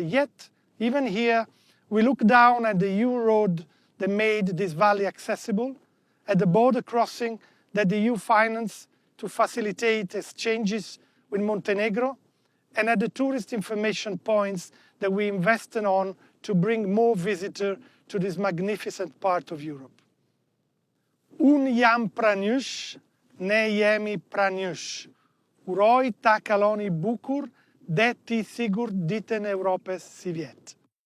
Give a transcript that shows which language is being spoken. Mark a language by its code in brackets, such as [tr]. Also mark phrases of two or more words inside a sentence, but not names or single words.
[en] Yet, even here, we look down at the EU road that made this valley accessible, at the border crossing that the EU financed to facilitate exchanges with Montenegro, and at the tourist information points that we invested on to bring more visitors to this magnificent part of Europe. [sq] Unë jam pranësh, ne jemi pranësh. Uroj ta kaloni bukur, deti sigurt ditën e Evropës si vjet.